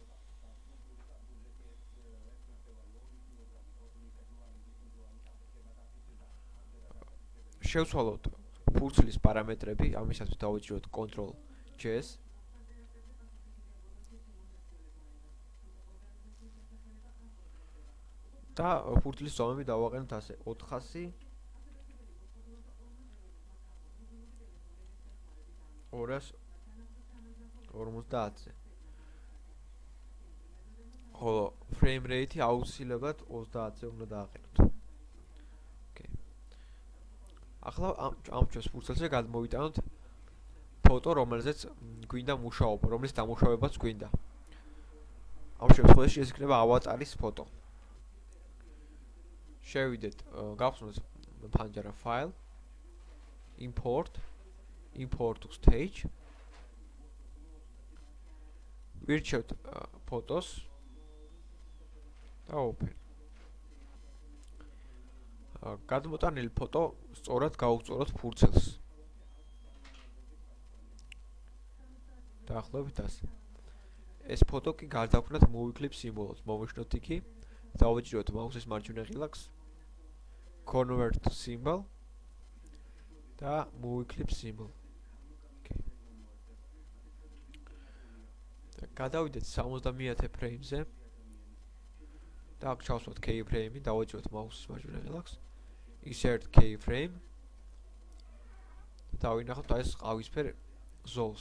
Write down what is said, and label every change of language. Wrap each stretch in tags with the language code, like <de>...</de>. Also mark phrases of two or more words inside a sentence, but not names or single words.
<ka>შევცვალოთ ფურცლის პარამეტრები, ამისათვის დავიჭიროთ Ctrl+J და ფურცლის ზომები დავაყენოთ ასე 400 250-ზე. ხოლო</ka> <en>frame rate</en> <ka>აუცილებლად 30-ზე უნდა დააყენოთ. ახლა ამ ჩვენს ფურცელზე გადმოვიტანოთ ფოტო, რომელზეც გვინდა მუშაობა, რომლის დამუშავებაც გვინდა. ამ შემთხვევაში ეს იქნება ავატარის ფოტო. შევიდეთ, გავხსნათ ფანჯარა file,</ka> <en>import to stage.</en> <ka>ვირჩევთ ფოტოს და open. გადმოტანილი ფოტო სწორად გავუწოროთ ფურცელს. დაახლოებით ასე. ეს ფოტო კი გარდაქმნათ</ka> <en>movie clip</en> <ka>სიმბოლოს. მოვიშნოთ იქი, დავიჭიროთ მაუსის მარჯვენა ღილაკს,</ka> <en>convert to symbol და movie clip symbol.</en> <ka>გადავიდეთ 70-ე ფრეიმზე და აქ ჩავსვათ keyframe-ი, დავიჭიროთ მაუსის მარჯვენა ღილაკს.</ka> <en>Insert keyframe</en> <ka>და დავინახოთ აი ეს ყავისფერ ზოლს.</ka>